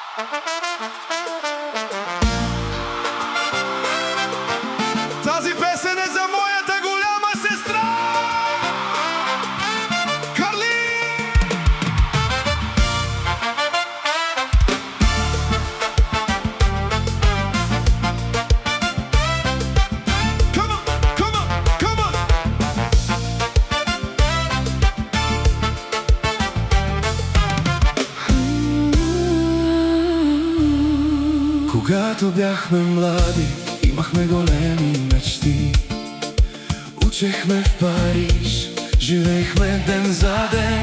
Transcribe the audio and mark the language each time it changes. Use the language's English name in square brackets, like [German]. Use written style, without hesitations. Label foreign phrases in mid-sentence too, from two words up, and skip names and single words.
[Bulgarian] Тази песен е за моята голяма сестра Карли! [English] Come on, come on, come on! [Bulgarian] Когато бяхме млади, имахме големи мечти. Учехме в Париж, живеехме ден за ден.